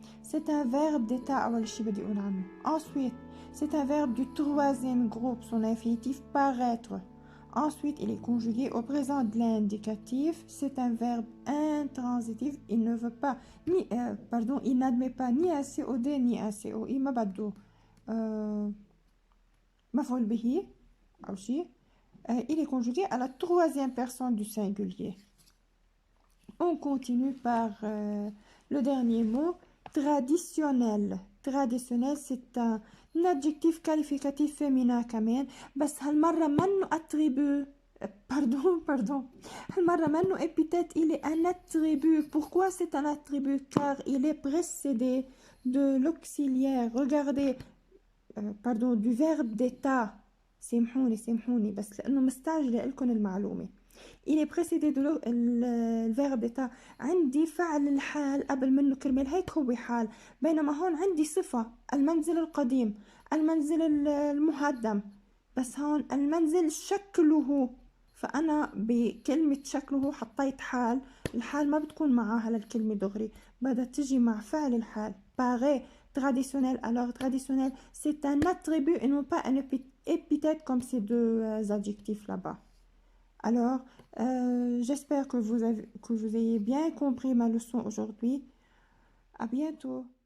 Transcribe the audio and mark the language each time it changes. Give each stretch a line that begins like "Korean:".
French: C'est un verbe d'état
Arabic: أول شي بدي أقول عنه.
French: ensuite c'est un verbe du troisième groupe, son infinitif paraître. Ensuite, il est conjugué au présent de l'indicatif. C'est un verbe intransitif. Il ne veut pas il n'admet pas ni un COD ni un COI.
Arabic: ما بده مفعول به أو شيء.
French: Il est conjugué à la troisième personne du singulier. On continue par le dernier mot, traditionnel. Traditionnel, c'est un adjectif qualificatif féminin
Arabic: كمان، بس هالمرة منه
French: attribut. Pardon.
Arabic: هالمرة منه
French: épithète, il est un attribut. Pourquoi c'est un attribut? Car il est précédé de l'auxiliaire. Regardez, du verbe d'état.
Arabic: سامحوني بس لأنه مستعجلة لكم المعلومة.
French: il est précédé de le verbe d'état.
Arabic: عندي فعل الحال قبل منه كرمال هيك هو حال، بينما هون عندي صفة المنزل القديم، المنزل المهدم، بس هون المنزل شكله، فأنا بكلمة شكله حطيت حال. الحال ما بتكون معاها للكلمة دغري، بدها تجي مع فعل الحال.
French: paraît traditionnel. Alors traditionnel c'est un attribut et non pas un épithète comme ces deux adjectifs là-bas. Alors, j'espère que vous ayez bien compris ma leçon aujourd'hui. À bientôt.